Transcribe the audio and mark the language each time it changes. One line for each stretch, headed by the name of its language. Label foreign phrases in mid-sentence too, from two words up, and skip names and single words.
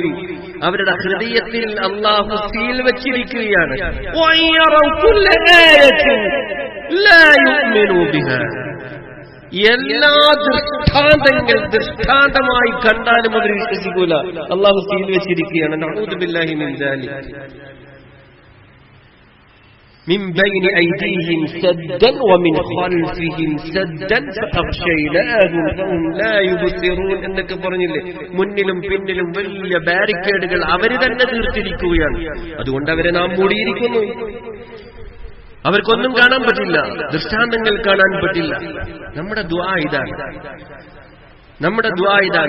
Malayalam: അവരുടെ ഹൃദയത്തിൽ അല്ലാഹു സീൽ വെച്ചിരിക്കുകയാണ്.
Arabic: ويروا كل آية لا يؤمنوا بها.
Malayalam: എല്ലാ ദൃഷ്ടാന്തമായി കണ്ടാലും അവർ വിശ്വസിക്കൂല. അല്ലാഹു സീൽ വെച്ചിരിക്കുകയാണ്.
Arabic: نعوذ بالله من ذلك. من بين أيديهم سدا ومن خلفهم سدا فأغشيناهم فهم لا يبصرون
Malayalam: എന്നൊക്കെ പറഞ്ഞില്ലേ? മുന്നിലും പിന്നിലും വലിയ ബാരിക്കേഡുകൾ അവർ തന്നെ തീർത്തിരിക്കുകയാണ്. അതുകൊണ്ട് അവരെ നാം മൂടിയിരിക്കുന്നു. അവർക്കൊന്നും കാണാൻ പറ്റില്ല, ദൃഷ്ടാന്തങ്ങൾ കാണാൻ പറ്റില്ല. നമ്മുടെ ദുആ ഇതാണ്, നമ്മുടെ ദുആ ഇതാണ്.